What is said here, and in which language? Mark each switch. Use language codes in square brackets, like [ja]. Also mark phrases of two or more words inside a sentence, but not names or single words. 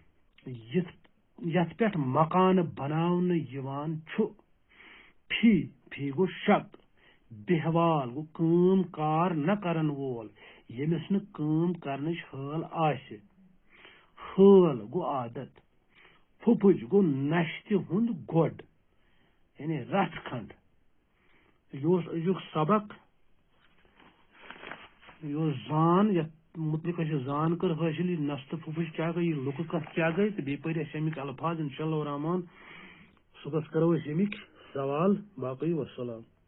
[ks] یت پہ مکان بناونہ یوان چھُ فی گو شک بہوال گو کام کار نہ کرن وول یمس نہ کام کرنچ حال آسہ حال گو عادت پھپھج گو نشتہ ہند گوڈ یعنی رتھ کھنڈ یہ ازیک سبق یہ زان یتھ متعلق زان کر حاصل یہ نستہ پھپھج کیا گئی یہ لکہ کت کیا گئی تو بیٚیہِ پٔرۍ اَسہِ امیک الفاظ [ar] انشاء اللہ الرحمان [ks] صبحس کرو امیک سوال باقی وسلام